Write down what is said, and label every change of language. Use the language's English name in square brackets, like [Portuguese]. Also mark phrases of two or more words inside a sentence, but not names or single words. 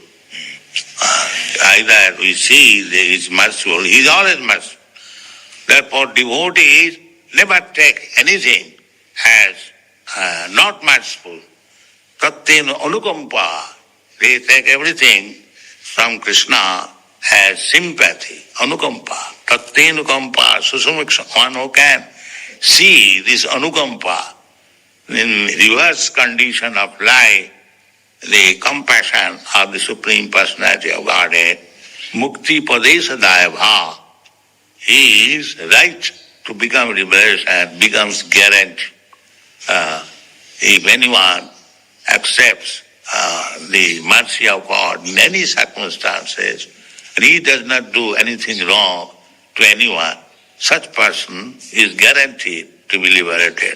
[English] Either we see that he is merciful, he is always merciful. Therefore, devotees never take anything as not merciful. [Sanskrit] तत्तेन अनुकम्पा. [English] They take everything from Krishna as sympathy, anukampa. [Sanskrit] तत्तेन अनुकम्पा, सुसमीक्ष. [English] One who can see this anukampa in reverse condition of life, the compassion of the Supreme Personality of Godhead, [Sanskrit] मुक्ति पदेस दया, [English] he is right to become liberation, becomes guaranteed. If anyone accepts the mercy of God in any circumstances, and he does not do anything wrong to anyone, such person is guaranteed to be liberated.